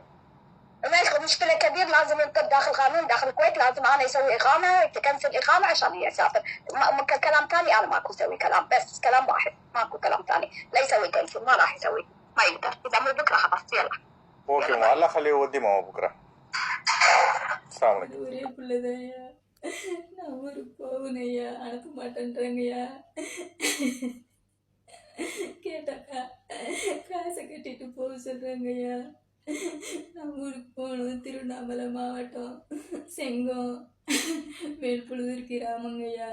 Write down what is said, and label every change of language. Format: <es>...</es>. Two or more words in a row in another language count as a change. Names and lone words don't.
<ar>مشكله كبير، لازم ينطر داخل قانون داخل الكويت، لازم انا يسوي اقامه تكنسل اقامه عشان هي يسافر. كلام ثاني انا ماكو اسوي كلام، بس كلام واحد، ماكو كلام ثاني. لا يسوي كنسل، ما راح يسوي، ما يقدر. اذا مو بكره خلاص يلا. اوكي ماما، الله يخليه يودي ماما بكره. السلام عليكم.</ar> <ta>ஒரே பிள்ளைதையா, நான் ஊருக்கு போகணையா, அனுப்ப மாட்டேன்றாங்கய்யா. கேட்டாக்கா காசை கட்டிட்டு போக சொல்கிறாங்கய்யா. நான் ஊருக்கு போகணும். திருவண்ணாமலை மாவட்டம் செங்கம் வேல்புழுதூர் கிராமங்கய்யா.</ta>